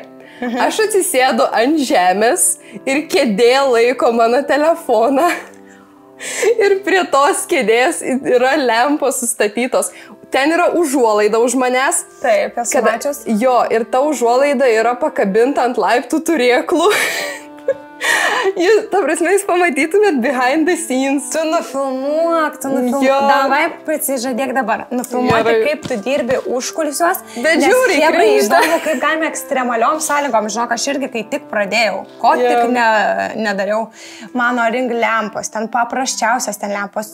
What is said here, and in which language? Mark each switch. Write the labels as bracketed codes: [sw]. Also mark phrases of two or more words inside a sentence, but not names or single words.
[lt] Aš atsisėdu ant žemės ir kėdė laiko mano telefoną. Ir prie tos kėdės yra lempos sustatytos. Ten yra užuolaida už manęs. Taip, esu mačius. Jo, ir ta užuolaida yra pakabinta ant laiptų turėklų. Ta prasme, jūs pamatytumėt [en] behind the scenes. [lt] Tu nufilmuok. Davai, prisižadėk dabar. Nufilmuoti, kaip tu dirbi užkulisiuos. Bet žiūri, įdomu, kaip galime ekstremaliom sąlygom. Žinok, aš irgi kai tik pradėjau, ko tik nedariau. Mano ring lempos, ten paprasčiausias ten lempos.